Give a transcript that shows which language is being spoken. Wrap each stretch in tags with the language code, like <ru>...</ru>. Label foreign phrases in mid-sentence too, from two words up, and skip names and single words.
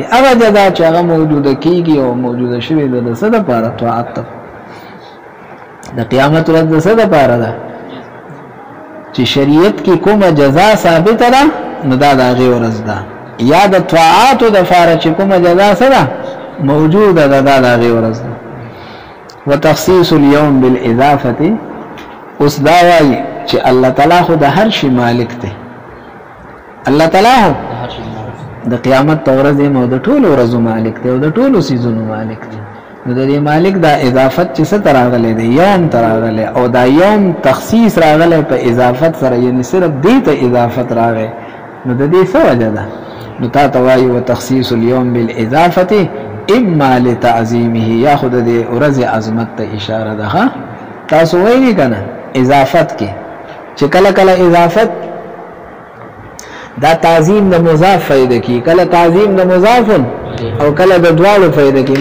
<ps>هغه جزاء چې هغه موجوده کیږي او موجوده شوی د څه د پاره طاعت د قیامت ورځ د څه د پاره ده چې شریعت کې کومه جزاء ثابت ده نو دا د هغه ورځ ده. یا د طاعت د فاره چې کومه جزاء سره موجوده ده د هغې ورځ ده.</ps> <ar>وتخصیص اليوم بالاضافه،</ar> <ps>اوس دا وایي چې الله تعالی خو د هر شي مالک دی. الله تعالی د قیامت ورځې نو د ټولو ورځو مالک دی او د ټولو سیزونو مالک دی. نو د دې مالک دا اضافت چې څه ته راغلی دی، یوم ته راغلی، او دا یوم تخصیص راغلی په اضافت سره، یعنی صرف دې ته اضافت راغی. نو د دې څه وجه ده؟ نو تا ته وایي</ps> <ar>وتخصیص اليوم بالاضافه اما لتعظیمه،</ar> <ps>یا خو د دې ورځې عظمت ته اشاره ده. تاسو وایي که نه اضافت کې چې کله کله اضافت دا تعظیم د مضاف فائدہ کی، کله تعظیم د مضاف او کله د دواړو فائدہ کی.</ps>